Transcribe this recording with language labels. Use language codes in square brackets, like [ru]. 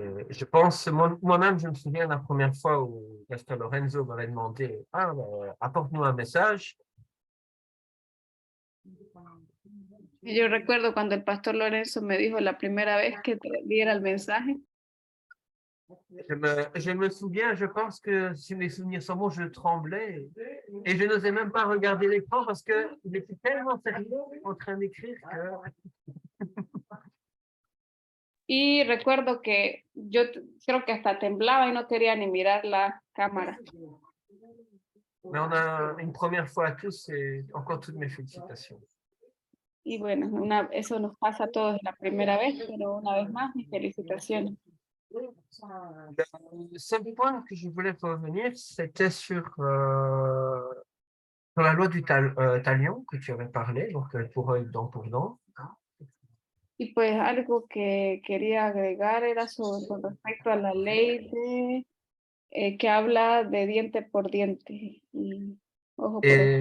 [fr] Je pense, moi-même, je me souviens la première fois où pasteur Lorenzo m'avait demandé « Ah, apporte-nous un message ». [es] Y yo recuerdo cuando el pastor Lorenzo me dijo la primera vez que te diera el mensaje. [fr] Je me souviens, je pense que si mes souvenirs sont bons, je tremblais et je n'osais même pas regarder l'écran parce qu'il était tellement sérieux en train d'écrire que... [es] Y recuerdo que yo creo que hasta temblaba y no quería ni mirar la cámara. [fr] Mais on a une première fois à tous et encore toutes mes félicitations. [es] Y bueno, eso nos pasa a todos la primera vez, pero una vez más, mis felicitaciones. [fr] Le seul point que je voulais revenir, c'était sur la loi du talion que tu avais parlé, donc pour œil, dent pour dent. [es] Y pues algo que quería agregar era con respecto a la ley que habla de diente por diente y ojo por ojo.